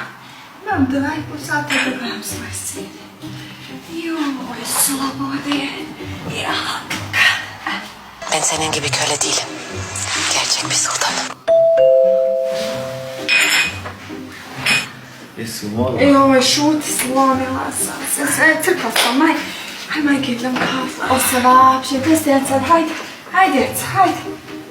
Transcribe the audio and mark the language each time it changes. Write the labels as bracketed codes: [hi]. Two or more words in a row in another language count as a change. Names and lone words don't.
[bs] Imam 2,5 sata da gledam svoje sine. Joj, slobode. Ya. [tr] Ben senin gibi köle değilim. Gerçek bir sultanım. [bs] Joj, šuti, slomila sam se, sve crkla sam, maj. Aj, majke, idem kafu. O se vapše, bez djeca, hajde, hajde, djeca, hajde.